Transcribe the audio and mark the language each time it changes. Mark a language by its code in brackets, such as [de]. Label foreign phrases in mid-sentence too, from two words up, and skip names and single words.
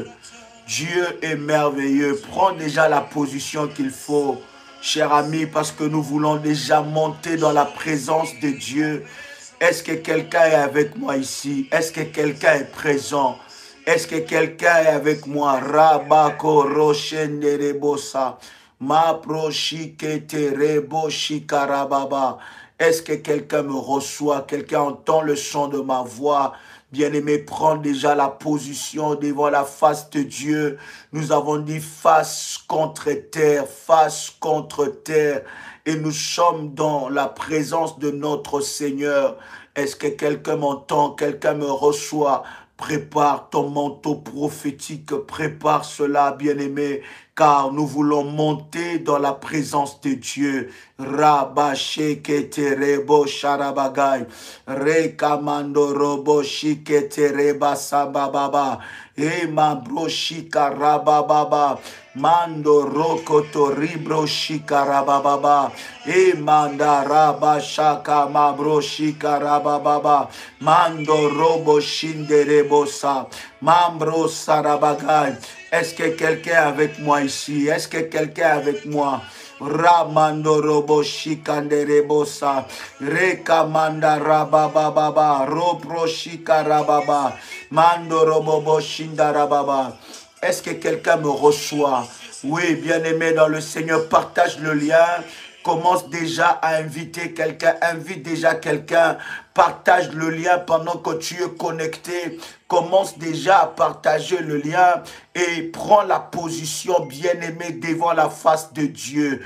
[fr] Dieu est merveilleux. Prends déjà la position qu'il faut, cher ami, parce que nous voulons déjà monter dans la présence de Dieu. Est-ce que quelqu'un est avec moi ici? Est-ce que quelqu'un est présent? Est-ce que quelqu'un est avec moi? Rabako Roshenderebosa. Ma prochiketerebo shikarababa. Est-ce que quelqu'un me reçoit? Quelqu'un entend le son de ma voix? Bien-aimé, prends déjà la position devant la face de Dieu. Nous avons dit face contre terre, face contre terre. Et nous sommes dans la présence de notre Seigneur. Est-ce que quelqu'un m'entend? Quelqu'un me reçoit? Prépare ton manteau prophétique, prépare cela, bien-aimé, car nous voulons monter dans la présence de Dieu. Rabasheketerebo sharabagay, rekamando robo shiketereba sabababa, emabro shikarabababa, mando rokoto ribro shikarabababa, emandaraba shaka mabro shikarabababa, mando robo shinderebosa, mambro sarabagay. Est-ce que quelqu'un est avec moi ici? Est-ce que quelqu'un est avec moi? Ramando robo shikanderebosa, rekamanda rabababa, robro shikarababa, mando robo shindarababa. Est-ce que quelqu'un me reçoit? Oui, bien-aimé dans le Seigneur, partage le lien. Commence déjà à inviter quelqu'un, invite déjà quelqu'un, partage le lien pendant que tu es connecté. Commence déjà à partager le lien et prends la position, bien-aimé, devant la face de Dieu.